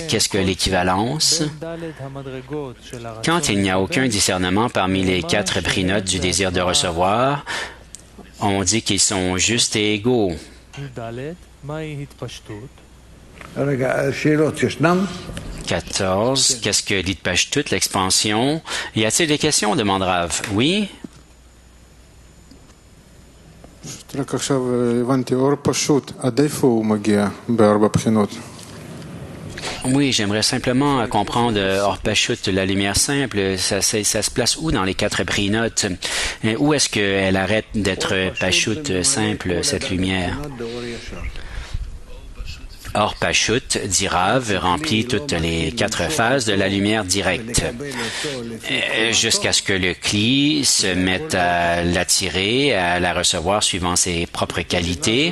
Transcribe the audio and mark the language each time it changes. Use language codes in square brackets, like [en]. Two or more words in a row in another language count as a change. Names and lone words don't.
[fr] Qu'est-ce que l'équivalence? Quand il n'y a aucun discernement parmi les 4 prinotes du désir de recevoir, on dit qu'ils sont justes et égaux. 14. Qu'est-ce que l'Itpashtut, l'expansion? Y a-t-il des questions? Demande Rav. Oui? [he] רק עכשיו הבנתי, אור פשוט, עד איפה הוא מגיע בארבע בחינות? [fr] Oui, j'aimerais simplement comprendre [he] אור פשוט, [fr] la lumière simple, ça se place où dans les 4 prinotes? Où est-ce qu'elle arrête d'être Pashut simple, cette lumière? [he] אור פשוט, [fr] dit Rav, remplit toutes les 4 phases de la lumière directe, jusqu'à ce que le Kli se mette à l'attirer, à la recevoir suivant ses propres qualités.